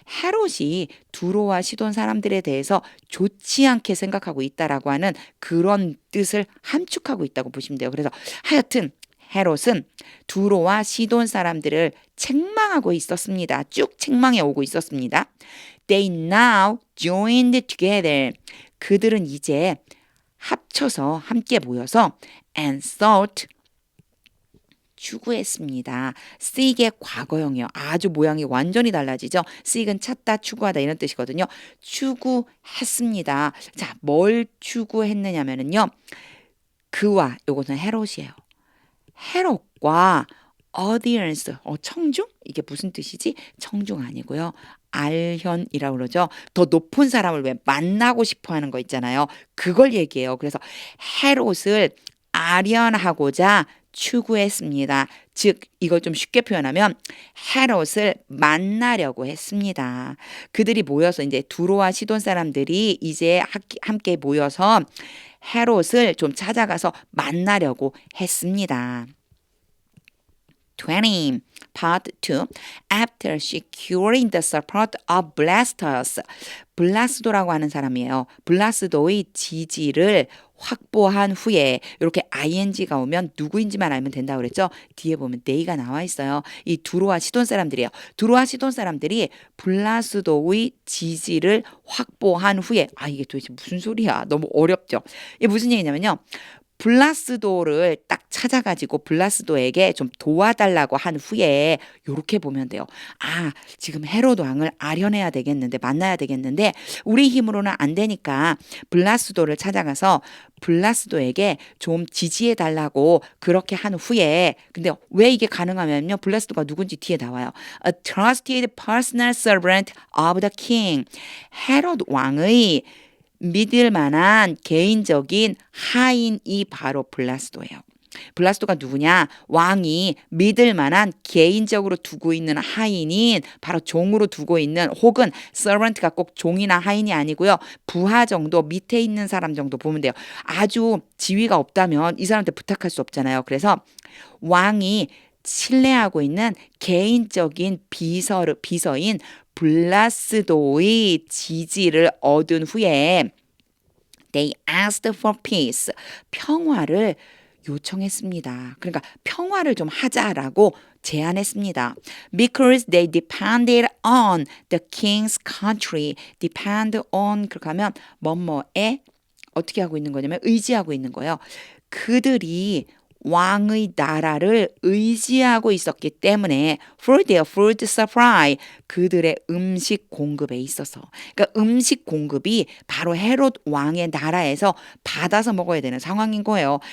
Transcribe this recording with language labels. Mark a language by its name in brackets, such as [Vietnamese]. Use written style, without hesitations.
[Korean] 헤롯이 두로와 시돈 사람들에 대해서 좋지 않게 생각하고 있다라고 하는 그런 뜻을 함축하고 있다고 보시면 돼요. 그래서 하여튼 헤롯은 두로와 시돈 사람들을 책망하고 있었습니다. 쭉 책망해 오고 있었습니다. [English] They now joined together. [Korean] 그들은 이제 합쳐서 함께 모여서 [English] and sought [Korean] 추구했습니다. seek의 과거형이요. 아주 모양이 완전히 달라지죠. seek은 찾다, 추구하다 이런 뜻이거든요. 추구했습니다. 자, 뭘 추구했느냐면요. 그와 요것은 헤롯이에요. 헤롯과 audience, 청중? 이게 무슨 뜻이지? 청중 아니고요. 알현이라고 그러죠. 더 높은 사람을 왜 만나고 싶어 하는 거 있잖아요. 그걸 얘기해요. 그래서 헤롯을 아련하고자 추구했습니다. 즉 이걸 좀 쉽게 표현하면 헤롯을 만나려고 했습니다. 그들이 모여서 이제 두로와 시돈 사람들이 이제 함께 모여서 헤롯을 좀 찾아가서 만나려고 했습니다. [English] 20. Part 2. After securing the support of Blastus. [Korean] 블라스도라고 하는 사람이에요. 블라스도의 지지를 확보한 후에 이렇게 ing가 오면 누구인지만 알면 된다고 그랬죠. 뒤에 보면 they가 나와 있어요. 이 두로와 시돈 사람들이에요. 두로와 시돈 사람들이 블라스도의 지지를 확보한 후에 이게 도대체 무슨 소리야. 너무 어렵죠. 이게 무슨 얘기냐면요. 블라스도를 딱 찾아가지고 블라스도에게 좀 도와달라고 한 후에 요렇게 보면 돼요. 지금 헤롯 왕을 아련해야 되겠는데 만나야 되겠는데 우리 힘으로는 안 되니까 블라스도를 찾아가서 블라스도에게 좀 지지해 달라고 그렇게 한 후에 근데 왜 이게 가능하면요. 블라스도가 누군지 뒤에 나와요. [English] A trusted personal servant of the king. [Korean] 헤롯 왕의 믿을 만한 개인적인 하인이 바로 블라스도예요. 블라스도가 누구냐? 왕이 믿을 만한 개인적으로 두고 있는 하인인 바로 종으로 두고 있는 혹은 servant가 꼭 종이나 하인이 아니고요. 부하 정도 밑에 있는 사람 정도 보면 돼요. 아주 지위가 없다면 이 사람한테 부탁할 수 없잖아요. 그래서 왕이 신뢰하고 있는 개인적인 비서인 블라스도의 지지를 얻은 후에 [English] they asked for peace. [Korean] 평화를 요청했습니다. 그러니까 평화를 좀 하자라고 제안했습니다. [English] Because they depended on the king's country. [Korean] depend on 그렇게 하면 뭐뭐에 어떻게 하고 있는 거냐면 의지하고 있는 거예요. 그들이 왕의 나라를 의지하고 있었기 때문에 [English] for their food supply [Korean] 그들의 음식 공급에 있어서 그러니까 음식 공급이 바로 헤롯 왕의 나라에서 받아서 먹어야 되는 상황인 거예요.